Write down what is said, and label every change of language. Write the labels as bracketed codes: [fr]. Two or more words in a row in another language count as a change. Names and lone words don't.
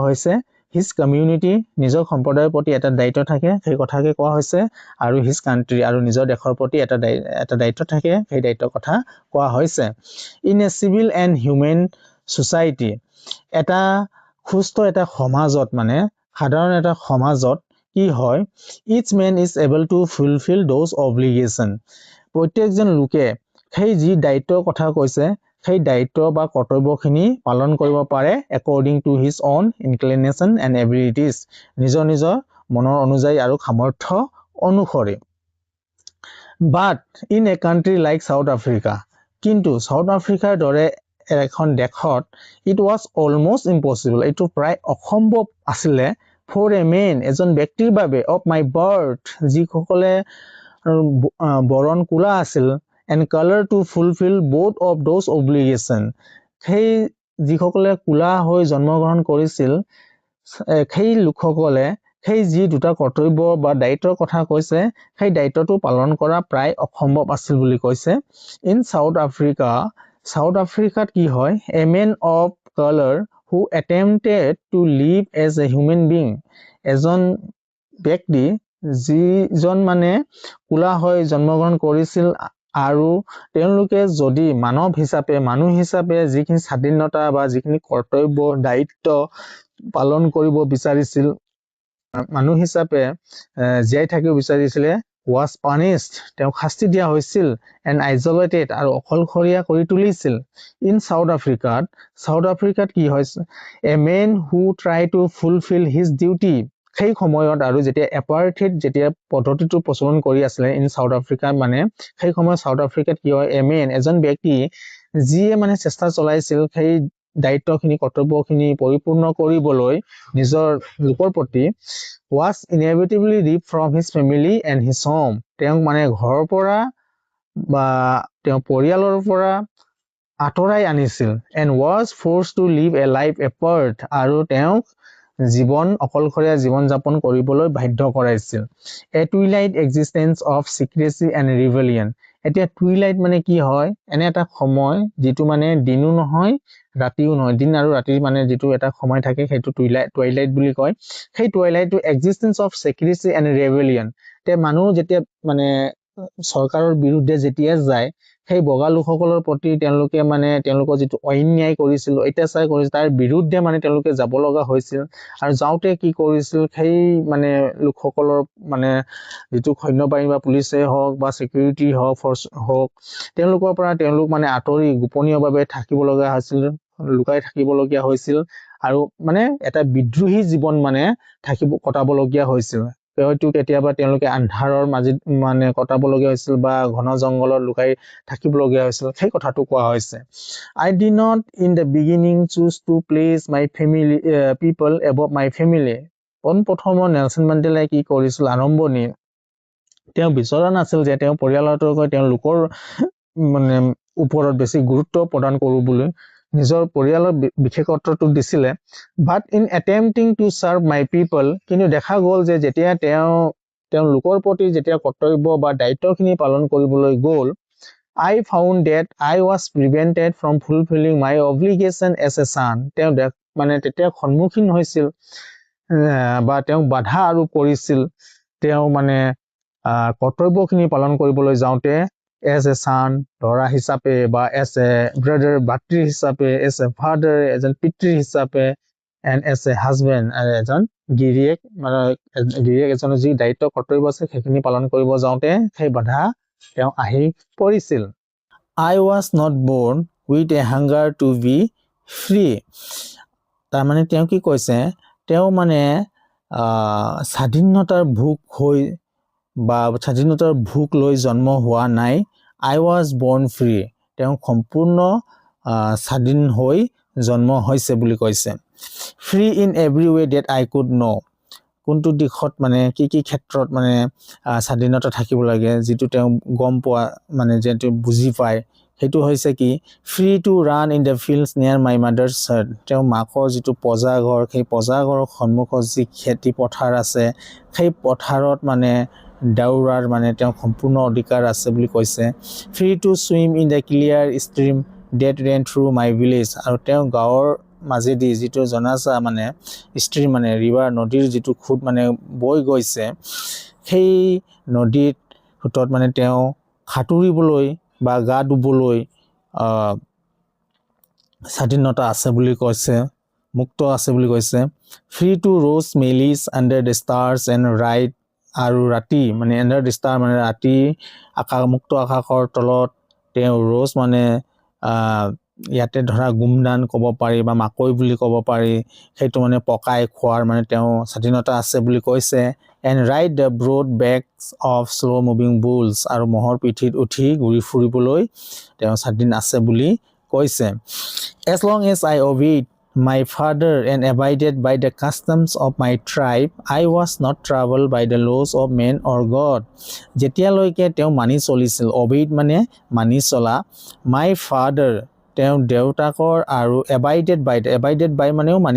[as] হৈছে [en] his community [as] নিজৰ সম্প্ৰদায়ৰ প্ৰতি এটা দায়িত্ব থাকে সেই কথাকে কোৱা হৈছে আৰু [en] his country [as] আৰু নিজৰ দেশৰ প্ৰতি এটা দায়িত্ব থাকে সেই দায়িত্বৰ কথা কোৱা হৈছে [en] in a civil and human society [as] এটা সুস্থ এটা সমাজত মানে সাধাৰণ এটা সমাজত কি হয় [en] each man is able to fulfill those obligation [as] প্ৰত্যেকজন লোকে সেই যি দায়িত্বৰ কথা কৈছে সেই দায়িত্ব বা কৰ্তব্যখিনি পালন কৰিব পাৰে [en] according to his own inclination and abilities [as] নিজৰ নিজৰ মনৰ অনুযায়ী আৰু সামৰ্থ্য অনুসৰি [en] but in a country like South Africa [as] কিন্তু সাউথ আফ্ৰিকাৰ দৰে এখন দেশত [en] it was almost impossible [as] এইটো প্ৰায় অসম্ভৱ আছিলে [en] for a man [as] এজন ব্যক্তিৰ বাবে [en] of my birth যিসকলে [as] বৰণ কোলা আছিল [en] and color to fulfill both of those obligation [as] সেই যিসকলে কোলা হৈ জন্মগ্ৰহণ কৰিছিল সেই লোকসকলে সেই যি দুটা কৰ্তব্য বা দায়িত্বৰ কথা কৈছে সেই দায়িত্বটো পালন কৰা প্ৰায় অসম্ভৱ আছিল বুলি কৈছে ইন সাউথ আফ্ৰিকাত কি হয় [en] a man of color who attempted to live as a human being [as] এজন ব্যক্তি যিজন মানে কোলা হৈ জন্মগ্ৰহণ কৰিছিল আৰু তেওঁলোকে যদি মানুহ হিচাপে যিখিনি স্বাধীনতা বা যিখিনি কৰ্তব্য দায়িত্ব পালন কৰিব বিচাৰিছিল মানুহ হিচাপে জীয়াই থাকিব বিচাৰিছিলে [en] was punished [as] তেওঁ শাস্তি দিয়া হৈছিল [en] and isolated [as] আৰু অকলশৰীয়া কৰি তুলিছিল in South Africa কি হৈছে [en] a man who tried to fulfill his duty [as] সেই সময়ত আৰু যেতিয়া এপাৰ্থেইড যেতিয়া পদ্ধতিটো প্ৰচলন কৰি আছিল [en] in South Africa [as] মানে সেই সময়ত সাউথ আফ্ৰিকাত কি হয় এজন ব্যক্তি যিয়ে মানে চেষ্টা চলাইছিল সেই দায়িত্বখিনি কৰ্তব্যখিনি পৰিপূৰ্ণ কৰিবলৈ নিজৰ লোকৰ প্ৰতি [en] was inevitably ripped from his family and his home [as] তেওঁ মানে ঘৰৰ পৰা বা তেওঁ পৰিয়ালৰ পৰা আঁতৰাই আনিছিল [en] and was forced to live a life apart [as] আৰু তেওঁক অকলশৰীয়া জীৱন যাপন কৰিবলৈ বাধ্য কৰাইছিল [en] a twilight existence of secrecy and rebellion [as] এতিয়া টুইলাইট মানে কি হয় এনে এটা সময় যেটো মানে দিনো নহয় ৰাতিও নহয় দিন আৰু ৰাতিৰ মানে যেটো এটা সময় থাকে সেইটো টুইলাইট বুলি কয় সেই টুইলাইটটো [en] existence of secrecy and rebellion [as] তে মানুহ যেতিয়া মানে চৰকাৰৰ বিৰুদ্ধে যেতিয়া যায় সেই বগা লোকসকলৰ প্ৰতি তেওঁলোকে মানে তেওঁলোকৰ যেটো অন্যায় কৰিছিল অত্যাচাৰ কৰিছিল তাৰ বিৰুদ্ধে মানে তেওঁলোকে যাব লগা হৈছিল আৰু যাওতে কি কৰিছিল সেই মানে লোকসকলৰ মানে যেটো সৈন্যবাহিনী বা পুলিচে হওক বা সিকিউৰিটি হওক ফৰ্স হওক তেওঁলোকৰ পৰা তেওঁলোক মানে আঁতৰি গোপনীয়ভাৱে থাকিব লগা হৈছিল লুকাই থাকিব লগা হৈছিল আৰু মানে এটা বিদ্ৰোহী জীৱন মানে কটাব লগা হৈছিল হয়তো কেতিয়াবা তেওঁলোকে আন্ধাৰৰ মাজত মানে কটাব লগা হৈছিল বা ঘন জংগলত লুকাই থাকিব লগা হৈছিল সেই কথাটো কোৱা হৈছে [en] I did not in the beginning choose to place my family people above my family [as] প্ৰথম নেলছন মেণ্ডেলাই কি কৰিছিল আৰম্ভণি তেওঁ বিচৰা নাছিল যে তেওঁ পৰিয়ালতকৈ তেওঁ লোকৰ মানে ওপৰত বেছি গুৰুত্ব প্ৰদান কৰিবলৈ নিজৰ পৰিয়ালৰ বিশেষত্বটো দিছিলে [en] but in attempting to serve my people [as] কিন্তু দেখা গ'ল যে যেতিয়া তেওঁ লোকৰ প্ৰতি যেতিয়া কৰ্তব্য বা দায়িত্বখিনি পালন কৰিবলৈ গ'ল [en] I found that I was prevented from fulfilling my obligation as a son [as] তেওঁ মানে তেতিয়া সন্মুখীন হৈছিল বা তেওঁ বাধা আৰু কৰিছিল তেওঁ মানে কৰ্তব্যখিনি পালন কৰিবলৈ যাওতে [en] as a son [as] ধৰা হিচাপে বা [en] as a brother [as] ভাতৃ হিচাপে [en] as a father [as] এজন পিতৃ হিচাপে [en] and as a husband [as] এজন গিৰিয়েক মানে গিৰিয়েক এজনৰ যি দায়িত্ব কৰ্তব্য আছে সেইখিনি পালন কৰিব যাওতে সেই বাধা তেওঁ আহি পৰিছিল [en] I was not born with a hunger to be free [as] তাৰ মানে তেওঁ কি কৈছে তেওঁ মানে স্বাধীনতাৰ ভোক হৈ বা স্বাধীনতাৰ ভোক লৈ জন্ম হোৱা নাই [en] I was born free [as] তেওঁ সম্পূৰ্ণ স্বাধীন হৈ জন্ম হৈছে বুলি কৈছে [en] free in every way that I could know [as] কোনটো দিশত মানে কি ক্ষেত্ৰত মানে স্বাধীনতা থাকিব লাগে যেটো তেওঁ গম পোৱা মানে যেটো বুজি পায় হেতু হৈছে কি [en] free to run in the fields near my mother's hut [as] তেওঁ মাকৰ যেটো পজাঘৰ সেই পজাঘৰৰ সন্মুখত যি খেতি পথাৰ আছে সেই পথাৰত মানে দাউৰাৰ মানে তেওঁ সম্পূৰ্ণ অধিকাৰ আছে বুলি কৈছে [en] free to swim in the clear stream that ran through my village [as] আৰু তেওঁ গাঁৱৰ মাজেদি যেটো জনাসা মানে stream মানে ৰিভাৰ নদীৰ যেটো খুদ মানে বৈ গৈছে সেই নদীত খুতত মানে তেওঁ খাতুৰিবলৈ বা গা ধুবলৈ স্বাধীনতা আছে বুলি কৈছে মুক্ত আছে বুলি কৈছে [en] free to roast maize under the stars and ride [as] আৰু ৰাতি মানে [en] under the star [as] মানে ৰাতি আকাশ মুক্ত আকাশৰ তলত তেওঁ roast মানে ইয়াতে ধৰা গুমদান ক'ব পাৰি বা মাকৈ বুলি ক'ব পাৰি হেতু মানে পকাই খোৱাৰ মানে তেওঁ স্বাধীনতা আছে বুলি কৈছে [en] and ride the broad backs of slow moving bulls [as] আৰু মহৰ পিঠিত উঠি ঘূৰি ফুৰিবলৈ তেওঁ স্বাধীন আছে বুলি কৈছে [en] as long as I obeyed my father and abided by the customs of my tribe I was not troubled by the laws of man or God [as] যেতিয়ালৈকে তেওঁ মানি চলিছিল obeyed মানে মানি চলা [en] my father [as] তেওঁ দেউতাকৰ আৰু [en] abided by [as] মানেও মানি